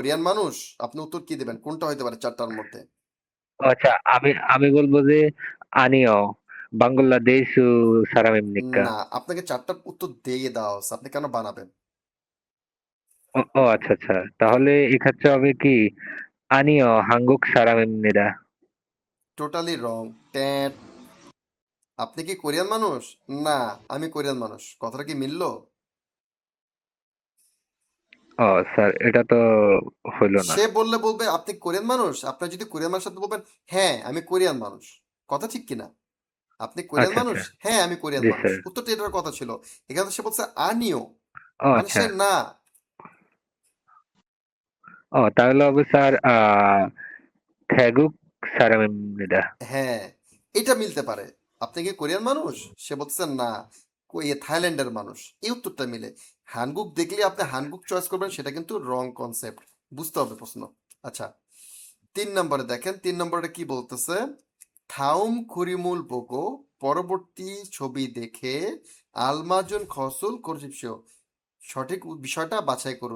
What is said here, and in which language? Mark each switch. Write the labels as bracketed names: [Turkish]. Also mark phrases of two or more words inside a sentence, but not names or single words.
[Bangla] কোরিয়ান মানুষ? আপনি উত্তর কি দেবেন? কোনটা হতে পারে চারটার মধ্যে? আচ্ছা আমি বলবো যে [Korean] 아니요 방글라데시 사람입니까? [Bangla] না, আপনাকে চারটার উত্তর দিয়ে দেওয়া হচ্ছে, আপনি কেন বানাবেন? ও আচ্ছা আচ্ছা তাহলে এক্ষেত্রে হবে কি [Korean] 아니요 한국 사람입니다. [Bangla] টোটালি রং। ট্যাট। আপনি কি কোরিয়ান মানুষ? না, আমি কোরিয়ান মানুষ। কথাটা কি মিললো? ও স্যার এটা তো হইলো না। সে বলবে আপনি কোরিয়ান মানুষ, আপনার যদি কোরিয়ান মানুষের সাথে বলবেন হ্যাঁ আমি কোরিয়ান মানুষ। কথা ঠিক কিনা? আপনি কোরিয়ান আচ্ছা মানুষ? আচ্ছা হ্যাঁ আমি কোরিয়ান জি মানুষ। স্যার। উত্তরটা এটার কথা ছিল। এখানে সে বলছে আনিও, ও মানে আচ্ছা সে না। ও তাহলে হবে স্যার [Korean] 태국 사람입니다. [Bangla] হ্যাঁ, এটা মিলতে পারে। আপনি কি কোরিয়ান মানুষ? সে বলতেছে না, থাইল্যান্ডের মানুষ। এই উত্তরটা মিলে। হানগুক দেখলে আপনি হানগুক চয়েস করবেন, সেটা কিন্তু রং কনসেপ্ট। বুঝতে হবে প্রশ্ন। আচ্ছা 3 নম্বরে দেখেন, 3 নম্বরে কি বলতেছে, [Korean] 다음 그림을 보고, [Bangla] পরবর্তী ছবি দেখে [Korean] 알맞은 것을 고르십시오, [Bangla] সঠিক বিষয়টা বাছাই করুন।